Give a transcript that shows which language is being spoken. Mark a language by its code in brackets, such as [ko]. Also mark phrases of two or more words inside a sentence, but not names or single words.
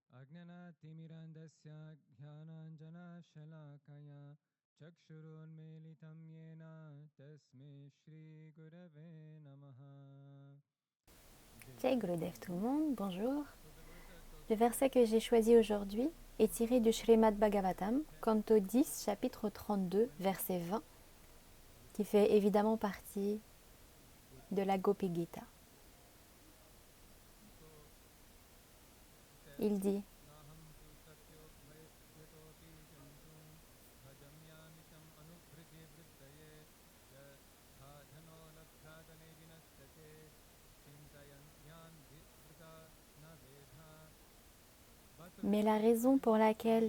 [sa] अज्ञानतिमिरन्धस्य ज्ञानाञ्जनशलाकया चक्षुरुन्मीलितं येन तस्मै श्रीगुरवे नमः. [fr] Jai Gurudev tout le monde, bonjour. Le verset que j'ai choisi aujourd'hui est tiré du Srimad Bhagavatam, canto 10, chapitre 32, verset 20, qui fait évidemment partie de la Gopi Gita. Il dit « Mais la raison pour laquelle